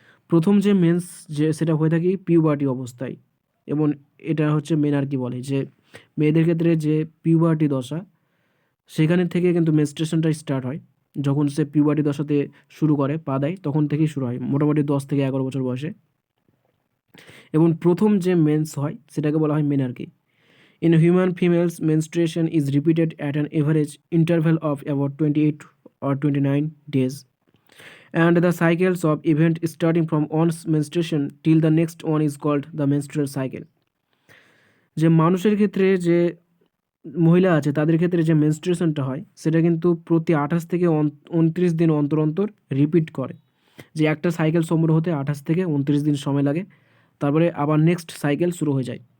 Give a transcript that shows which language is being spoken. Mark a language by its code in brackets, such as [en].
[bn] প্রথম যে মেন্স যে সেটা হয়ে থাকে পিউবার্টি অবস্থায়, এবং এটা হচ্ছে মেনার্কি বলে, যে মেয়েদের ক্ষেত্রে যে পিউবার্টি দশা, সেখানে থেকে কিন্তু মেনস্ট্রুয়েশনটা স্টার্ট হয়। যখন সে পিউবার্টি দশাতে শুরু করে পা দেয়, তখন থেকেই শুরু হয়, মোটামুটি 10 থেকে 11 বছর বয়সে। এবং প্রথম যে মেন্স হয় সেটাকে বলা হয় মেনার্কি। [en] In human females menstruation is repeated at an average interval of about 28 or 29 days, and the cycles of event starting from one's menstruation till the next one is called the menstrual cycle. [bn] যে মানুষের ক্ষেত্রে যে মহিলা আছে তাদের ক্ষেত্রে যে মেনস্ট্রুয়েশনটা হয় সেটা কিন্তু প্রতি 28 থেকে 29 দিন অন্তর অন্তর রিপিট করে। যে একটা সাইকেল সম্পূর্ণ হতে 28 থেকে 29 দিন সময় লাগে, তারপরে আবার নেক্সট সাইকেল শুরু হয়ে যায়।